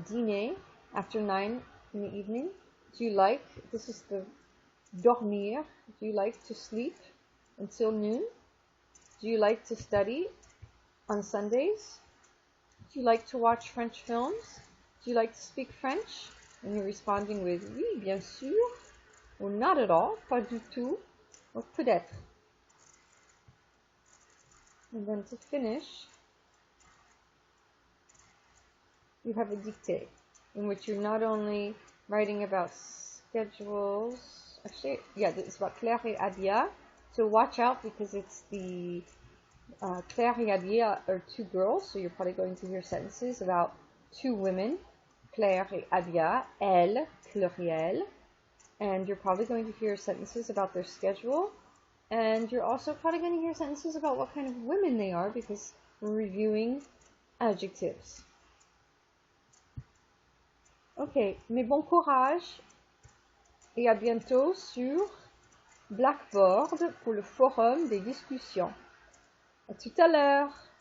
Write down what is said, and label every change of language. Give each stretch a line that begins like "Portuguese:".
English: Dîner after 9 in the evening. Do you like, this is the dormir. Do you like to sleep until noon? Do you like to study on Sundays? Do you like to watch French films? Do you like to speak French? And you're responding with
French: oui, bien sûr,
English: or not at all,
French: pas du tout,
English: or peut-être. And then to finish, you have a dictée, in which you're not only writing about schedules, actually, yeah, it's about Claire et Adia, so watch out because it's the, Claire et Adia are two girls, so you're probably going to hear sentences about two women, Claire et Adia,
French: elles, pluriel,
English: and you're probably going to hear sentences about their schedule, and you're also probably going to hear sentences about what kind of women they are because we're reviewing adjectives.
French: Ok, mais bon courage et à bientôt sur Blackboard pour le forum des discussions. À tout à l'heure.